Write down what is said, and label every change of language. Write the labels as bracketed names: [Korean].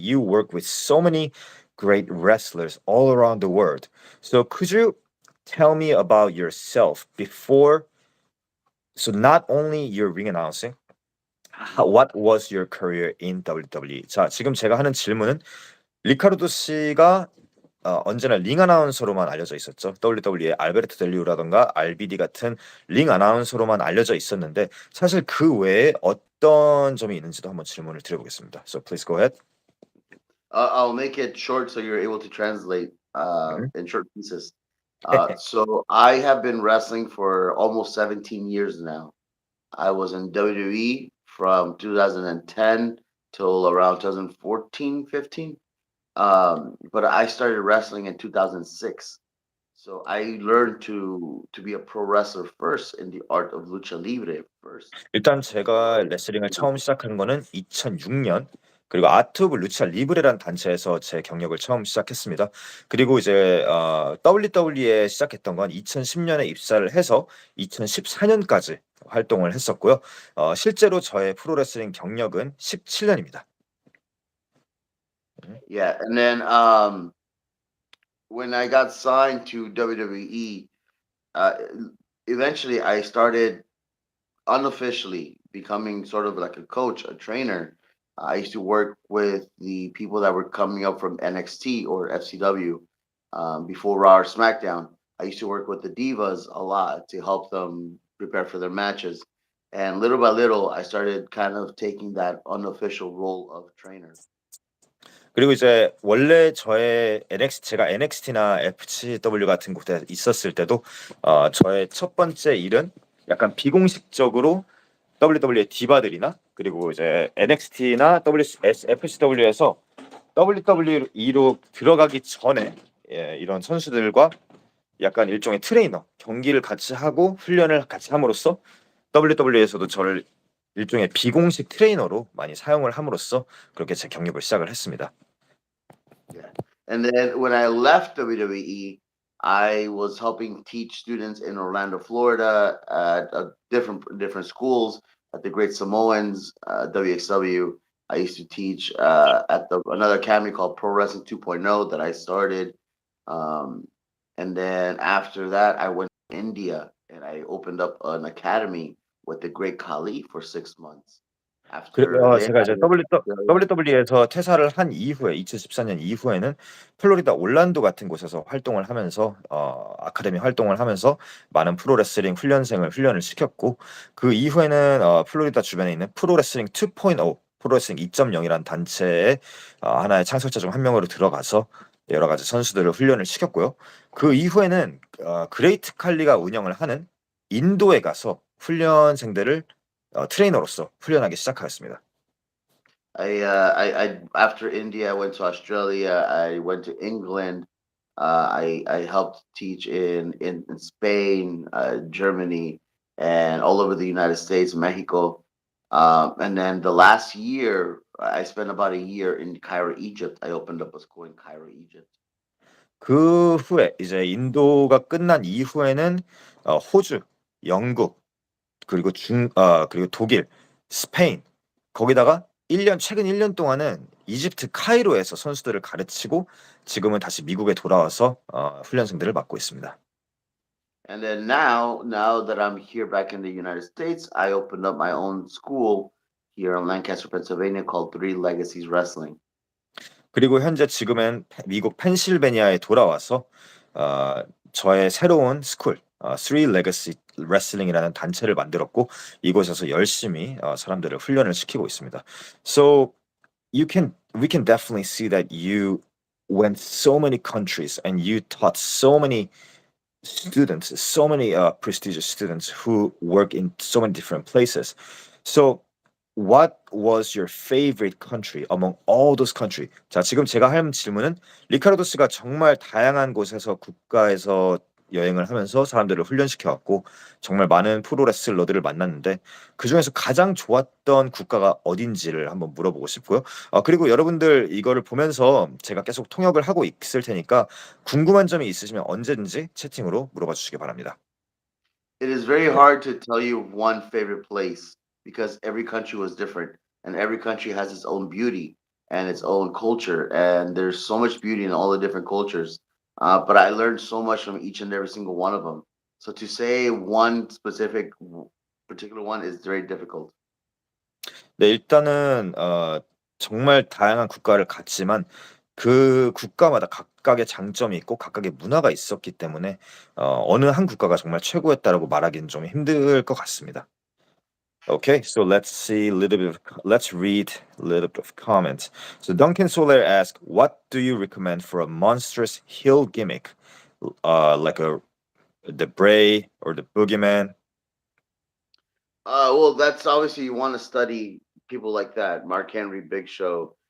[English] You work with so many great wrestlers all around the world. So could you tell me about yourself before? So not only your ring announcing, what was your career in WWE? [Korean] 자, 지금 제가 하는 질문은 리카르도 씨가 언제나 링 아나운서로만 알려져 있었죠. WWE의 알베르토 델리우라던가 RBD 같은 링 아나운서로만 알려져 있었는데 사실 그 외에 어떤 점이 있는지도 한번 질문을 드려보겠습니다. [English] So please go ahead. I'll make it short so you're able to translate Mhm. in short pieces. So I have been wrestling for almost 17 years now. I was in WWE from 2010 till around 2014, 15. But I started wrestling in 2006. So I learned to be a pro wrestler first in the art of lucha libre first. [Korean] 일단 제가 레슬링을 처음 시작한 거는 2006년 그리고 아트 오브 루차 리브레라는 단체에서 제 경력을 처음 시작했습니다. 그리고 이제 WWE에 시작했던 건 2010년에 입사를 해서 2014년까지 활동을 했었고요. 실제로 저의 프로레슬링 경력은 17년입니다. [English] Yeah, and then when I got signed to WWE, uh, eventually I started unofficially becoming sort of like a coach, a trainer. I used to work with the people that were coming up from NXT or FCW. before Raw or SmackDown. I used to work with the divas a lot to help them prepare for their matches. And little by little, I started kind of taking that unofficial role of trainer. [Korean] 그리고 이제 원래 저의 제가 NXT나 FCW 같은 곳에 있었을 때도 저의 첫 번째 일은 약간 비공식적으로 WWE의 디바들이나 그리고 이제 NXT나 FCW에서 WWE로 들어가기 전에 이런 선수들과 약간 일종의 트레이너 경기를 같이 하고 훈련을 같이 함으로써 WWE에서도 저를 일종의 비공식 트레이너로 많이 사용을 함으로써 그렇게 제 경력을 시작을 했습니다. [English] Yeah. And then when I left WWE, I was helping teach students in Orlando, Florida, at different schools at the Great Samoans, WXW. I used to teach at another academy called Pro Wrestling 2.0 that I started. Um, and then after that, I went to India and I opened up an academy with the Great Khali for 6 months. After there, [Korean] 제가 [English] I [Korean] 이제 [English] went to Australia. [Korean] WWE에서 퇴사를 한 이후에 2014년 이후에는 플로리다 올란도 같은 곳에서 활동을 하면서 아카데미 활동을 하면서 많은 프로레슬링 훈련을 시켰고 그 이후에는 플로리다 주변에 있는 프로레슬링 2.0 프로레슬링 2.0이라는 단체의 하나의 창설자 중 한 명으로 들어가서 여러 가지 선수들을 훈련을 시켰고요. 그 이후에는 그레이트 칼리가 운영을 하는 인도에 가서 훈련생들을 트레이너로서 훈련하기 시작하였습니다. [English] I after India, I went to Australia. I went to England. I helped teach in Spain, Germany, and all over the United States, Mexico. And then the last year, I spent about a year in Cairo, Egypt. I opened up a school in Cairo, Egypt. [Korean] 그 후에 이제 인도가 끝난 이후에는 호주, 영국, 그리고 독일, 스페인 거기다가 최근 1년 동안은 이집트 카이로에서 선수들을 가르치고 지금은 다시 미국에 돌아와서 훈련생들을 맡고 있습니다. [English] And then now that I'm here back in the United States, I opened up my own school here in Lancaster, Pennsylvania, called Three Legacies Wrestling. [Korean] 그리고 현재 지금은 미국 펜실베니아에 돌아와서 저의 새로운 스쿨 Three Legacy Wrestling이라는 단체를 만들었고 이곳에서 열심히 사람들을 훈련을 시키고 있습니다. [English] So we can definitely see that you went so many countries and you taught so many students, so many prestigious students who work in so many different places. So what was your favorite country among all those countries? [Korean] 자, 지금 제가 할 질문은 리카르도 씨가 정말 다양한 곳에서 국가에서 여행을 하면서 사람들을 훈련시켜 왔고 정말 많은 프로레슬러들을 만났는데 그중에서 가장 좋았던 국가가 어딘지를 한번 물어보고 싶고요. 그리고 여러분들 이거를 보면서 제가 계속 통역을 하고 있을 테니까 궁금한 점이 있으시면 언제든지 채팅으로 물어봐 주시기 바랍니다. [English] It is very hard to tell you one favorite place because every country was different and every country has its own beauty and its own culture. And there's so much beauty in all the different cultures. But I learned so much from each and every single one of them. So to say one particular one is very difficult. [Korean] 네, 일단은 정말 다양한 국가를 갔지만 그 국가마다 각각의 장점이 있고 각각의 문화가 있었기 때문에 어느 한 국가가 정말 최고였다라고 말하기는 좀 힘들 것 같습니다. [English] Okay, so let's read a little bit of comments. So Duncan Soler asks, what do you recommend for a monstrous heel gimmick, like the Bray or the Boogeyman? Well, that's obviously you want to study people like that, Mark Henry, Big Show.